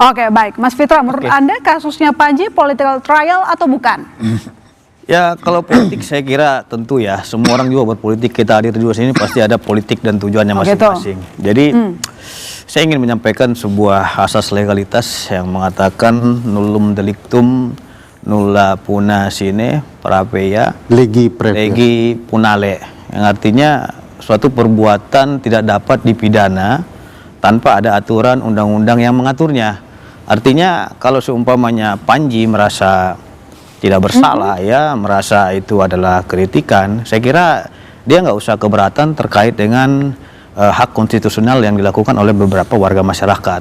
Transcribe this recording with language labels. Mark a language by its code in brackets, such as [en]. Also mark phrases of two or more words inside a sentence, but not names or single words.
[id] Baik, Mas Fitra, menurut Anda kasusnya Panji [en] political trial [id] atau bukan? Ya, kalau politik saya kira tentu ya, semua orang juga berpolitik, kita hadir juga sini pasti ada politik dan tujuannya masing-masing. Jadi saya ingin menyampaikan sebuah asas legalitas yang mengatakan [la] nullum delictum nulla puna sine prapeya legi punale, [id] yang artinya suatu perbuatan tidak dapat dipidana tanpa ada aturan undang-undang yang mengaturnya. Artinya kalau seumpamanya Panji merasa tidak bersalah, ya merasa itu adalah kritikan, saya kira dia nggak usah keberatan terkait dengan hak konstitusional yang dilakukan oleh beberapa warga masyarakat.